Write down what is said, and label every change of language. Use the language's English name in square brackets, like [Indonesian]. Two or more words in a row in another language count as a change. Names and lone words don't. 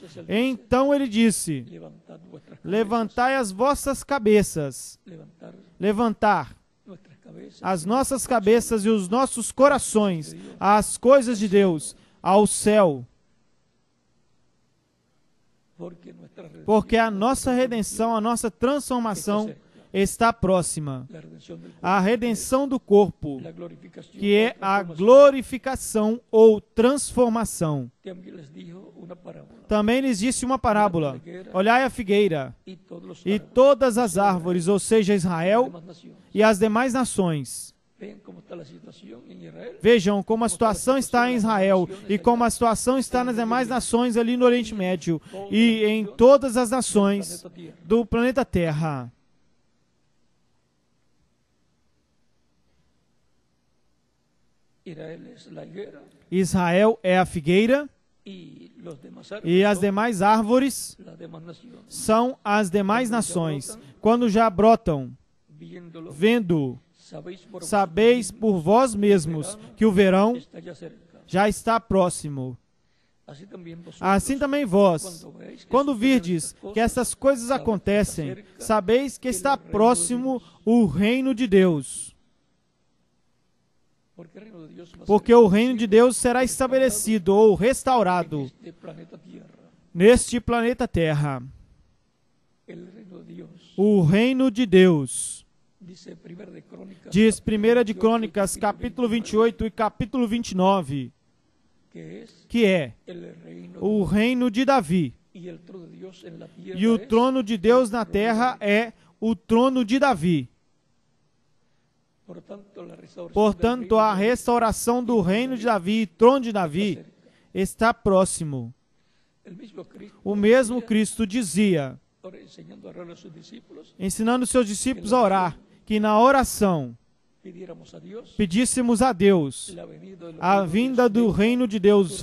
[Portuguese] Então ele disse: levantai as vossas cabeças, levantar as nossas cabeças e os nossos corações às coisas de Deus, ao céu. Porque a nossa redenção, a nossa transformação está próxima. [Spanish] la redención del cuerpo, [Portuguese] A redenção do corpo, [Spanish] la glorificación, [Portuguese] que é o a [Spanish] transformación. [Portuguese] glorificação ou transformação. [Spanish] También les dijo una parábola. [Portuguese] Também lhes disse uma parábola: olhai a figueira [Spanish] Y todos los [Portuguese] e [Spanish] árboles [Portuguese] todas as árvores, ou seja, de Israel [Spanish] demás naciones. [Portuguese] e as demais nações. [Spanish] Vean cómo está la situación en Israel. [Portuguese] Vejam como a situação está em Israel e como a situação está nas demais nações ali no Oriente Médio e em todas as nações [Spanish] Planeta Tierra. [Portuguese] do planeta Terra. [Spanish] Israel es la higuera [Portuguese] Israel é a figueira [Spanish] y los demás árboles [Portuguese] e as [Spanish] son [Portuguese] demais árvores [Spanish] las demás naciones. [Portuguese] são as demais nações. Quando já brotam, [Spanish] Viéndolo, [Portuguese] vendo, [Spanish] sabéis [Portuguese] sabeis por vós mesmos que o verão [Spanish] está ya cerca. [Portuguese] já está próximo. [Spanish] Así también vosotros, [Portuguese] Assim também vós, [Spanish] cuando veáis que [Portuguese] quando [Spanish] suceden [Portuguese] virdes [Spanish] estas [Portuguese] que essas coisas acontecem, sabeis que está que o próximo o reino de Deus. [Spanish] porque el reino de Dios va a [Portuguese] Porque o reino de Deus será estabelecido ou [Spanish] ser [Portuguese] restaurado [Spanish] en este planeta Tierra. [Portuguese] neste planeta Terra. [Spanish] El reino de Dios. [Portuguese] O reino de Deus. [Spanish] Dice Primera de Crónicas, [Portuguese] Diz 1 de 28, Crônicas, capítulo 28 e capítulo 29, [Spanish] que es [Portuguese] que é [Spanish] el reino [Portuguese] o reino de Davi. [Spanish] y el trono de Dios en la tierra. [Portuguese] E o [Spanish] es [Portuguese] trono de Deus na terra é o trono de Davi. Portanto, a restauração do reino de Davi e trono de Davi está próximo. O mesmo Cristo dizia, ensinando seus discípulos a orar, que na oração pedíssemos a Deus a vinda do reino de Deus.